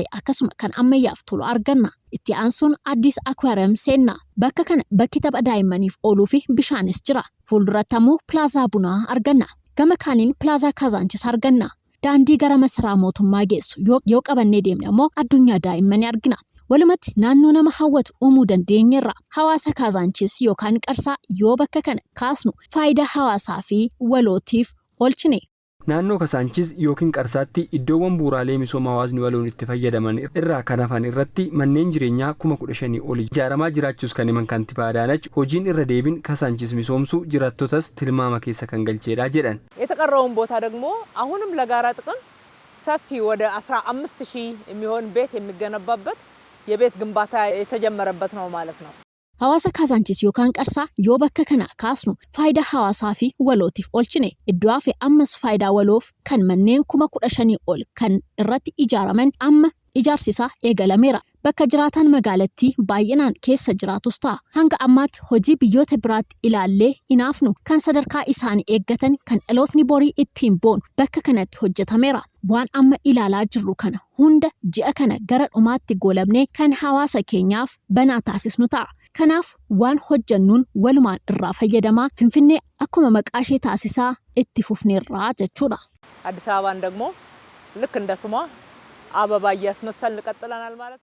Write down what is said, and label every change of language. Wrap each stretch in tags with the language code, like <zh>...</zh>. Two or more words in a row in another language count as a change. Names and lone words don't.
<om>akkasuma kan ammayyaaf tolu arganna itti aansuun addis akwaariyeem seenna bakka kana bakki tapha daa'immaniif ooluu fi bishaanis jira fuulduratti ammoo pilaazaa bunaa arganna gama kaaniin pilaazaa Kasaanchis arganna daandii gara masaraa mootummaa geessu yoo qabannee deemne ammoo addunyaa daa'immanii argina walumatti naannoo nama hawwatu uumuu dandeenyerra hawaasa Kasaanchis yookaan Qarsaa yoo bakka kana kaasnu faayidaa hawaasaa fi walootiif oolchine. Naannoo Kasaanchis yookiin Qarsaatti iddoowwan bu'uuraalee misooma hawaasni waloon itti fayyadaman irraa kan hafan irratti manneen jireenyaa 15,000 ol ijaaramaa jiraachuus kan himan Kantiibaa Adaanach hojiin irra deebiin Kasaanchis misoomsuu jiraattotas tilmaama keessa kan galcheedha jedhan.</om> <am>የተቀረውን ቦታ ደግሞ አሁንም ለጋራ ጥቅም ሰፊ ወደ 15,000 የሚሆን ቤት የሚገነባበት የቤት ግንባታ የተጀመረበት ነው ማለት ነው።</am> <om>hawaasa Kasaanchis yookaan Qarsaa yoo bakka kana kaasnu faayidaa hawaasaa fi walootiif oolchine iddoo hafe ammas faayidaa waloof kan manneen 15,000 ol kan irratti ijaaraman amma ijaarsisaa eegalameera bakka jiraatan magaalattii baay'inaan keessa jiraatus ta'a hanga ammaatti hojii biyyoota biraatti ilaallee inaafnu kan sadarkaa isaanii eeggatan kan dhalootni borii ittiin boonu bakka kanatti hojjetameera waan amma ilaalaa jirru kana hunda ji'a kana gara dhumaatti goolabnee kan hawaasa keenyaaf banaa taasisnu ta'a kanaaf waan hojjannuun walumaan irraa fayyadamaa Finfinnee akkuma maqaa ishee taasisaa itti fufneerraa jechuudha.</om> <am>አዲስ አበባን ደግሞ ልክ እንደ ስሟ አበባ እያስመሰልን ቀጥለናል ማለት</am>